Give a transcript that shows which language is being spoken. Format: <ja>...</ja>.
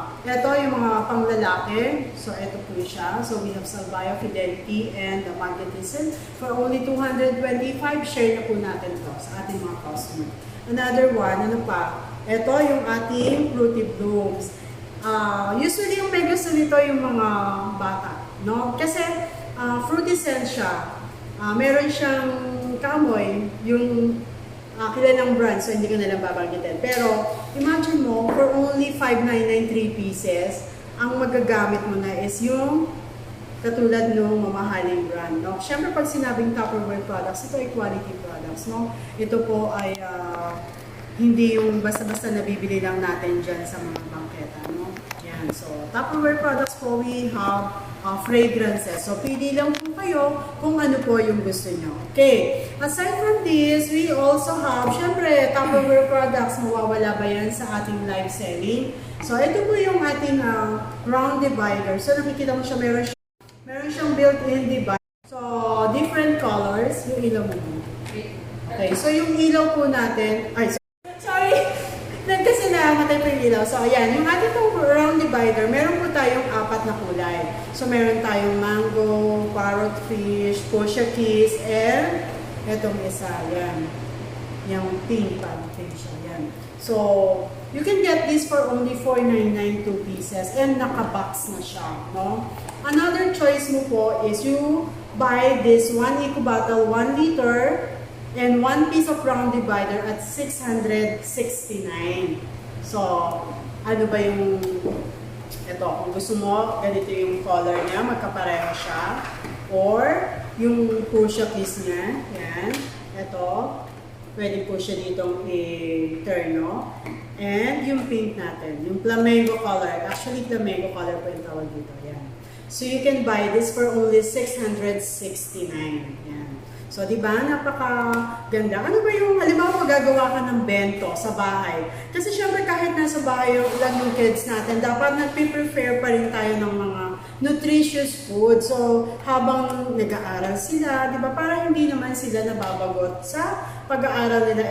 <tl>Ito yung mga panglalaki. So ito po siya.</tl> <en>So we have Salvayo, Fidelity, and the Magnetism. For only $225,</en> <tl>share na po natin to sa ating mga customer. Another one, ano pa? Ito yung ating Fruity Blooms. Usually yung may gusto nito yung mga bata, no? Kasi fruity scent siya. Meron siyang kamoy, yung kilalang brand, so hindi ko nalang babanggitin. Pero, imagine mo, for only $599 pieces, ang magagamit mo na is yung katulad ng mamahaling brand, no? Siyempre, pag sinabing Tupperware products, ito ay quality products, no? Ito po ay hindi yung basta-basta nabibili lang natin dyan sa mga bangketa, no?</tl> <en>Yan, so, Tupperware products po, we have fragrances.</en> <tl>So, pili lang po kayo kung ano po yung gusto nyo. Okay.</tl> <en>Aside from this, we also have, syempre, Tupperware products.</en> <tl>Mawawala ba yan sa ating live selling? So, ito po yung ating round divider. So, nakikita mo siya, meron siyang built-in divider. So, different colors. Yung ilaw mo. Okay. So, yung ilaw po natin, sorry. Kasi namatay po yung ilaw. So, ayan. Yung ating round divider, meron po tayong 4 na kulay. So, meron tayong mango, parrotfish, kosher kiss, and etong isa. Yan.</tl> <en>Yung pink siya. Yan. So, you can get this for only $499 2 pieces and naka-box na siya. No? Another choice mo po is you buy this 1 eco bottle, 1 liter, and 1 piece of round divider at $669.</en> <tl>So, ano ba yung ito? Kung gusto mo, ganito yung color niya, magkapareho siya. Or, yung pusha kiss niya, yan. Ito, pwede po siya ditong i-turno. And yung pink natin, yung flamengo color. Actually, flamengo color po yung tawag dito. Yan.</tl> <en>So, you can buy this for only $669.</en> <tl>Yan. So, di ba? Napakaganda. Ano ba yung, halimbawa, magagawa ka ng bento sa bahay? Kasi syempre, kahit nasa bahay lang yung kids natin, dapat nagpe-prepare pa rin tayo ng mga nutritious food. So, habang nag-aaral sila, di ba, para hindi naman sila nababagot sa pag-aaral nila.</tl>